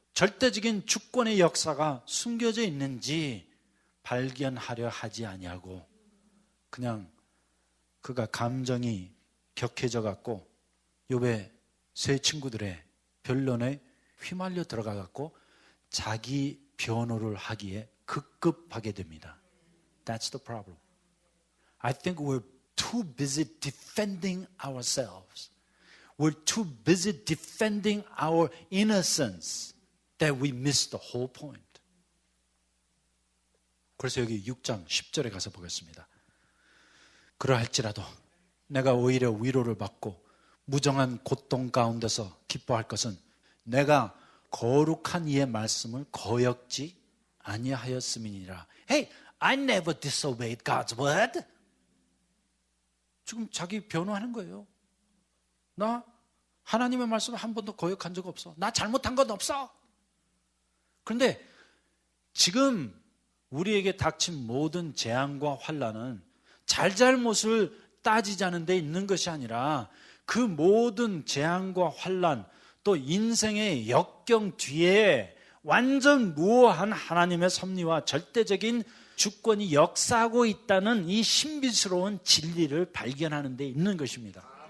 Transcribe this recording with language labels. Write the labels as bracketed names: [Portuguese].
[Korean] 절대적인 주권의 역사가 숨겨져 있는지 발견하려 하지 아니하고 그냥 그가 감정이 격해져 갖고 욥의 세 친구들의 변론에 휘말려 들어가 갖고 자기 변호를 하기에 급급하게 됩니다. [English] That's the problem. I think we're too busy defending ourselves. We're too busy defending our innocence that we miss the whole point. [Korean] 그래서 여기 6장 10절에 가서 보겠습니다. 그러할지라도 내가 오히려 위로를 받고 무정한 고통 가운데서 기뻐할 것은 내가 거룩한 이의 말씀을 거역지 아니하였음이니라. [English] Hey, I never disobeyed God's word. [Korean] 지금 자기 변호하는 거예요. 나 하나님의 말씀을 한 번도 거역한 적 없어. 나 잘못한 건 없어. 그런데 지금 우리에게 닥친 모든 재앙과 환난은 잘잘못을 따지자는 데 있는 것이 아니라 그 모든 재앙과 환난 또 인생의 역경 뒤에 완전 무오한 하나님의 섭리와 절대적인 주권이 역사하고 있다는 이 신비스러운 진리를 발견하는 데 있는 것입니다.